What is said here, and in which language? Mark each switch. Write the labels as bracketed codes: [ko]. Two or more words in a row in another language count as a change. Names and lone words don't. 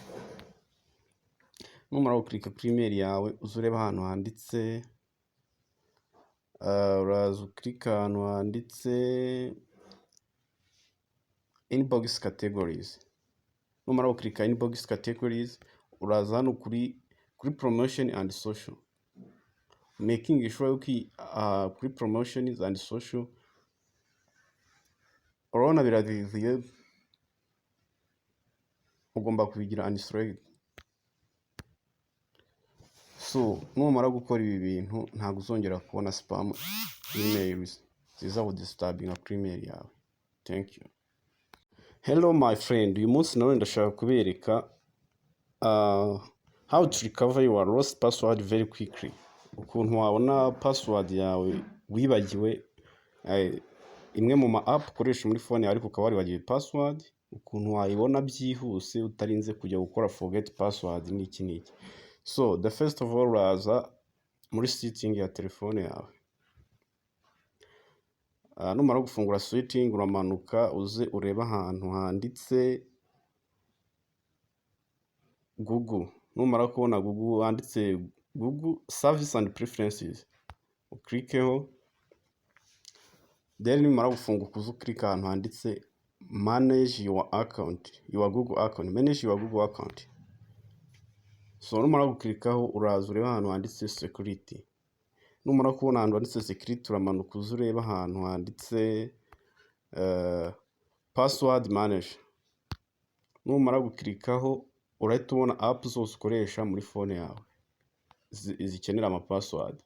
[rw] Numara gukirika kuri email yawe uze ureba ahantu handitse uraza ukirika ahantu handitse inbox categories. Numara gukirika inbox categories uraza hano kuri [en] promotion and social, making sure [rw] kuri [en] promotions and social [rw] urabona biraviviye, ugomba kubigira unselected. So numara gukora ibi bintu ntabwo uzongera kubona [en] spam emails [rw] ziza kudisturbinga kuri email yawe. [en] Thank you. Hello my friend, [rw] uyu munsi nawe ndashaka kubereka [en] how to recover your lost password very quickly. [rw] Ukuntu wabona password yawe wibagiwe, imwe mu ma app ukoresha muri phone yawe ariko ukaba waribagiwe password, ukuntu wayibona byihuse utarinze kujya gukora [en] forget password [rw] n'iki. [en] So the first of all, [rw] uraza muri setting ya telefone yawe. Numara gufungura setting uramanuka uze ureba ahantu handitse Google. Numara kubona Google handitse Google Service and Preferences uklikeho, then numara gufunguka uze ukirika ahantu handitse [en] manage your account, your Google account, manage your Google account. [rw] So numara gukirikaho uraza ureba ahantu handitse security. Numara kubona ahantu handitse security uramanuka uze ureba ahantu handitse [en] password manager. [rw] Numara gukirikaho urahita ubona app zose ukoresha muri phone yawe zikenera ama password.